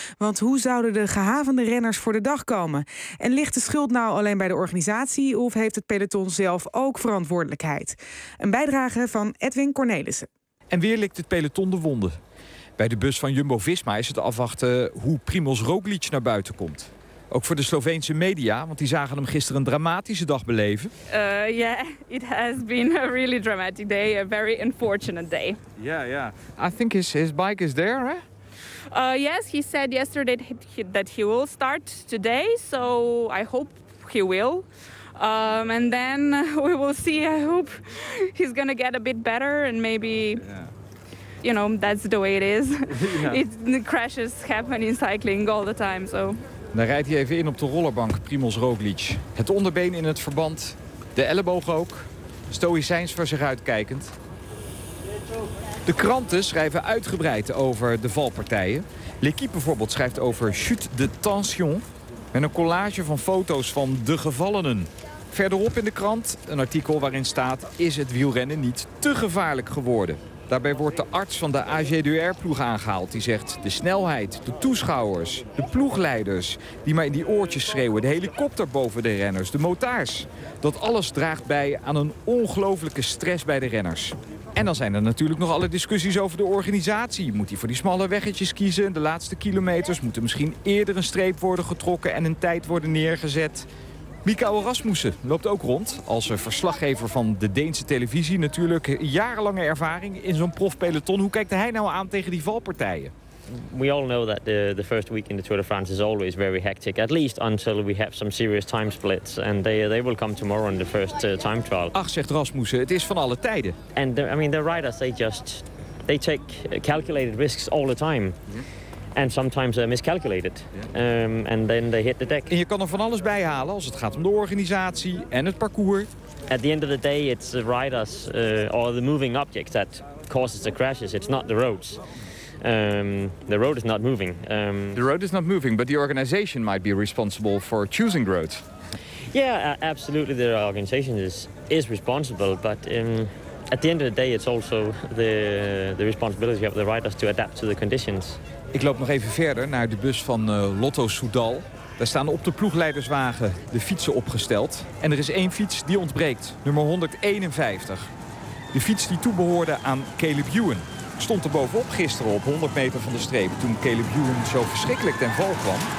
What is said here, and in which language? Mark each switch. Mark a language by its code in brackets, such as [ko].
[nl] Want hoe zouden de gehavende renners voor de dag komen? En ligt de schuld nou alleen bij de organisatie of heeft het peloton zelf ook verantwoordelijkheid? Een bijdrage van Edwin Cornelissen. En weer likt het peloton de wonden. Bij de bus van Jumbo-Visma is het afwachten hoe Primoz Roglic naar buiten komt. Ook voor de Sloveense media, want die zagen hem gisteren een dramatische dag beleven. [en] It has been a really dramatic day, a very unfortunate day. I think his bike is there, right? Yes, he said yesterday that he will start today, so I hope he will. And then we will see. I hope he's gonna get a bit better and maybe. Yeah. You know, that's the way it is. The crashes happen in cycling all the time, so. [nl] Dan rijdt hij even in op de rollerbank, Primoz Roglic. Het onderbeen in het verband, de elleboog ook. Stoïcijns voor zich uitkijkend. De kranten schrijven uitgebreid over de valpartijen. L'Équipe bijvoorbeeld schrijft over [fr] chute de tension. [nl] Met een collage van foto's van de gevallenen. Verderop in de krant een artikel waarin staat: is het wielrennen niet te gevaarlijk geworden? Daarbij wordt de arts van de AG2R-ploeg aangehaald. Die zegt de snelheid, de toeschouwers, de ploegleiders die maar in die oortjes schreeuwen, de helikopter boven de renners, de motards. Dat alles draagt bij aan een ongelooflijke stress bij de renners. En dan zijn er natuurlijk nog alle discussies over de organisatie. Moet hij voor die smalle weggetjes kiezen? De laatste kilometers moeten misschien eerder een streep worden getrokken en een tijd worden neergezet. Mikael Rasmussen loopt ook rond als verslaggever van de Deense televisie. Natuurlijk jarenlange ervaring in zo'n profpeloton. Hoe kijkt hij nou aan tegen die valpartijen? [en] We all know that the first week in the Tour de France is always very hectic. At least until we have some serious time splits. And they will come tomorrow in the first time trial. [nl] Ach, zegt Rasmussen, het is van alle tijden. [en] And the, I mean, the riders, they take calculated risks all the time. And sometimes miscalculated. And then they hit the deck. [nl] En je kan er van alles bij halen als het gaat om de organisatie en het parcours. [en] At the end of the day, it's the riders or the moving object that causes the crashes. It's not the roads. The road is not moving. The road is not moving, but the organization might be responsible for choosing roads. Yeah, absolutely. The organization is responsible, but. At the end of the day, it's also the responsibility of the riders to adapt to the conditions. [nl] Ik loop nog even verder naar de bus van Lotto Soudal. Daar staan op de ploegleiderswagen de fietsen opgesteld. En er is één fiets die ontbreekt, nummer 151. De fiets die toebehoorde aan Caleb Ewan. Stond er bovenop gisteren op 100 meter van de streep toen Caleb Ewan zo verschrikkelijk ten val kwam.